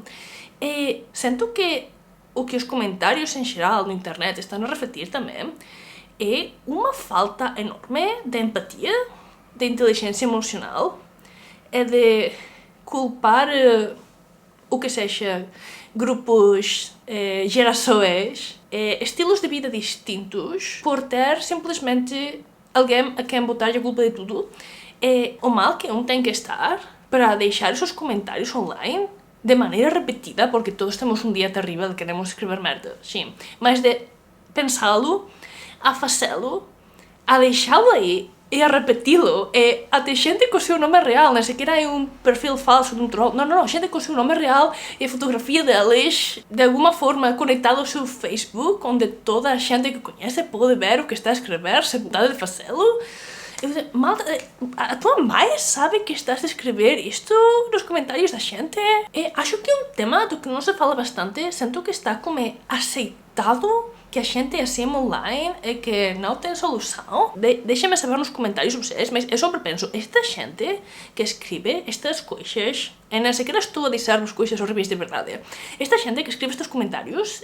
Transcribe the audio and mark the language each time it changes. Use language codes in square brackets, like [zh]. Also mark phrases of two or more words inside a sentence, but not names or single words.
[gl] E sinto que o que os comentários en xeral no internet están a refletir tamén é unha falta enorme de empatía, de inteligencia emocional, é de culpar o que sexa grupos, [pt] gerações, estilos de vida distintos por ter simplesmente alguém a quem botar a culpa de tudo. É o mal que um tem que estar para deixar os seus comentários online de maneira repetida, porque todos temos um dia terrível, queremos escrever merda, sim, mas de pensá-lo, a fazê-lo, a deixá-lo aí e a repeti-lo, [gl] e até xente co seu nome real, non sequera hai un perfil falso dun troll, non, xente co seu nome real e a fotografía deles [pt] de alguma forma [gl] conectado ao seu Facebook, onde toda a xente que coñece pode ver o que está a escrever sen vontade de facelo. [pt] Eu digo, malta, a tua mãe sabe que estás a escrever isto nos comentários da xente? [gl] E acho que é un tema do que non se fala bastante, sinto que está como aceitado que a xente é assim online e que non ten solução. [pt] Deixem-me saber nos comentários vocês, mas eu sempre penso, [gl] esta xente que escribe [pt] estas coisas, e nem sequer estou a dizer-vos coisas horríveis de verdade, [gl] esta xente que escribe [pt] estes comentários